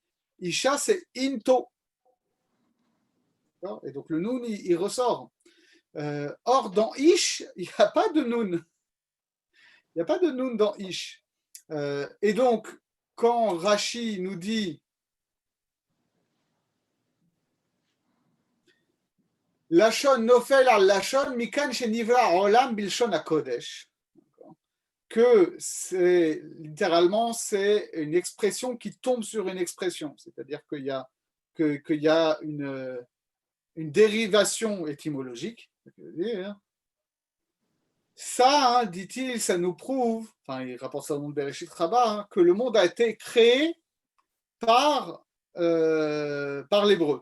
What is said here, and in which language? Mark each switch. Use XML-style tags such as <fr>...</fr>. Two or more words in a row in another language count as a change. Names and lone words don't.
<fr>On va dire Isha, c'est Into. D'accord. Et donc le noun, il ressort. Or, dans Ish, il n'y a pas de noun. Il n'y a pas de noun dans Ish. Et donc, quand Rashi nous dit</fr> <he>לשון נופל על לשון מכאן שנברא עולם בלשון הקודש,</he> <fr>que c'est littéralement c'est une expression qui tombe sur une expression, c'est-à-dire qu'il y a une dérivation étymologique. Ça, hein, dit-il, ça nous prouve, enfin il rapporte ça au nom de Bereshit Rabbah, hein, que le monde a été créé par l'hébreu.</fr>